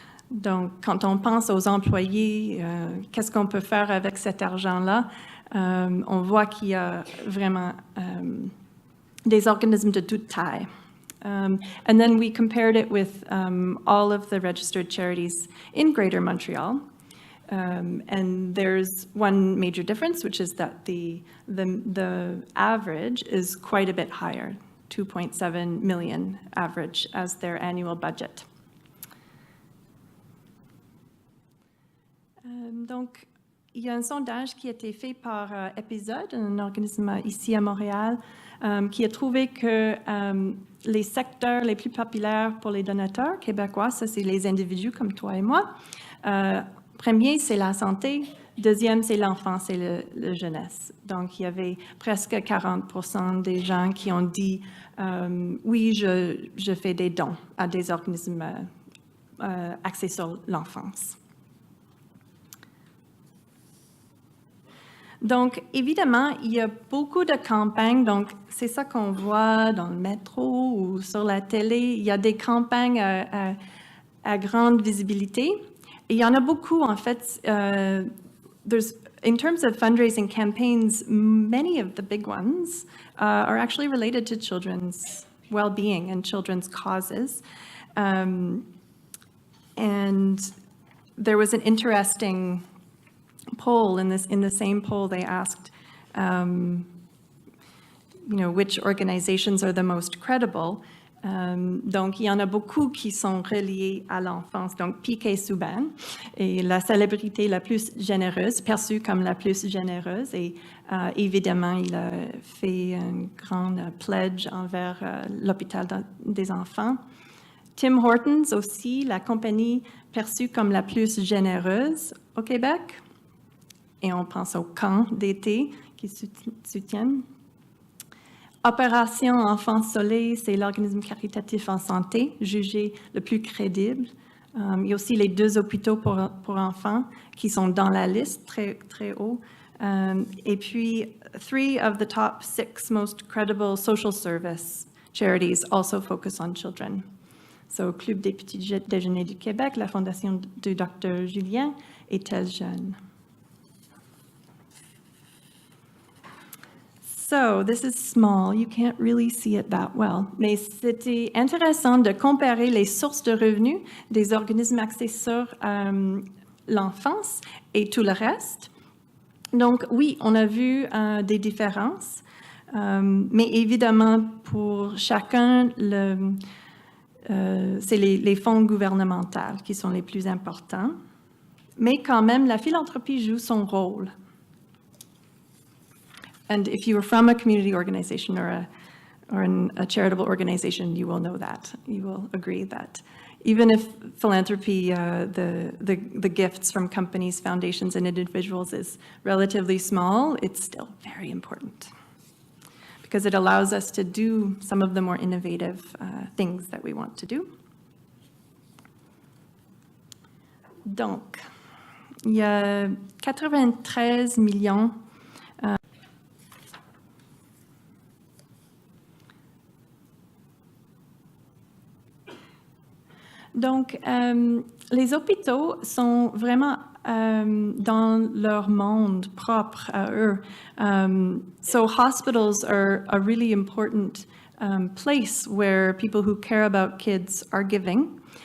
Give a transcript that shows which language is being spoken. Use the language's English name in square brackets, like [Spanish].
[French] Donc, quand on pense aux employés, qu'est-ce qu'on peut faire avec cet argent-là? On voit qu'il y a vraiment des organismes de toute taille. [English] And then we compared it with all of the registered charities in Greater Montreal. And there's one major difference, which is that the average is quite a bit higher, 2.7 million average as their annual budget. [French] il y a un sondage qui a été fait par Épisode, un organisme ici à Montréal, qui a trouvé que les secteurs les plus populaires pour les donateurs québécois, ça c'est les individus comme toi et moi. Premier, c'est la santé. Deuxième, c'est l'enfance et la jeunesse. Donc, il y avait presque 40% des gens qui ont dit oui, je fais des dons à des organismes axés sur l'enfance. Donc, évidemment, il y a beaucoup de campagnes. Donc, c'est ça qu'on voit dans le métro ou sur la télé. Il y a des campagnes à grande visibilité. Et il y en a beaucoup, en fait. [English] In terms of fundraising campaigns, many of the big ones are actually related to children's well-being and children's causes. And there was an interesting poll in the same poll. They asked, which organizations are the most credible. [French] Donc, il y en a beaucoup qui sont reliés à l'enfance. Donc, Piquet Souban est la célébrité la plus généreuse, perçue comme la plus généreuse. Et évidemment, il a fait une grande pledge envers l'hôpital des enfants. Tim Hortons aussi, la compagnie perçue comme la plus généreuse au Québec. Et on pense aux camps d'été qui soutiennent. Opération Enfants Soleil, c'est l'organisme caritatif en santé, jugé le plus crédible. Il y a aussi les 2 hôpitaux pour enfants qui sont dans la liste, très, très haut. Et puis, [English] 3 of the top 6 most credible social service charities also focus on children. [French] So, Club des petits déjeuners du Québec, la Fondation du Dr. Julien et Tel Jeune. [English] So, this is small. You can't really see it that well. [French] Mais c'était intéressant de comparer les sources de revenus des organismes axés sur l'enfance et tout le reste. Donc, oui, on a vu des différences, mais évidemment, pour chacun, c'est les fonds gouvernementaux qui sont les plus importants. Mais quand même, la philanthropie joue son rôle. [English] And if you are from a community organization or a charitable organization, you will know that. You will agree that even if philanthropy, the gifts from companies, foundations, and individuals is relatively small, it's still very important because it allows us to do some of the more innovative things that we want to do. [French] Donc, il y a 93 millions Donc, les hôpitaux sont vraiment dans leur monde propre à eux. [English] So hospitals are a really important place where people who care about kids are giving.